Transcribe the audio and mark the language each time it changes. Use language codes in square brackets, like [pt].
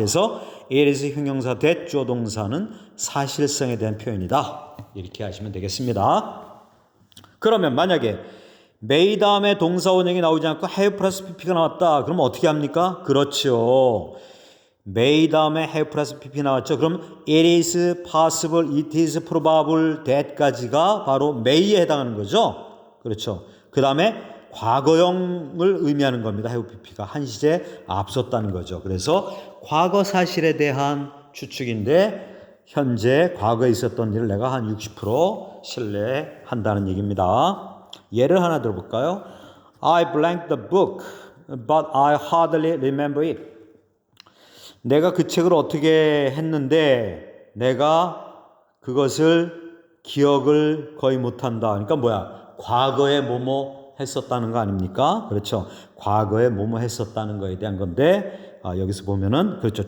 [ko] 그래서 it is 형용사 that 주어 동사는 사실성에 대한 표현이다. 이렇게 하시면 되겠습니다. 그러면 만약에 may 다음에 동사 원형이 나오지 않고 have 플러스 pp가 나왔다. 그러면 어떻게 합니까? 그렇죠. may 다음에 have 플러스 pp 나왔죠. 그럼 [en] it is possible, it is probable [ko] that까지가 바로 may에 해당하는 거죠. 그렇죠. 그 다음에 과거형을 의미하는 겁니다. have pp가 한 시제 앞섰다는 거죠. 그래서 과거 사실에 대한 추측인데 현재 과거에 있었던 일을 내가 한 60% 신뢰한다는 얘기입니다. 예를 하나 들어볼까요? [en] I blanked the book, but I hardly remember it. [ko] 내가 그 책을 어떻게 했는데 내가 그것을 기억을 거의 못한다. 그러니까 뭐야? 과거에 뭐뭐 했었다는 거 아닙니까? 그렇죠. 과거에 뭐뭐 했었다는 거에 대한 건데 여기서 보면은 그렇죠.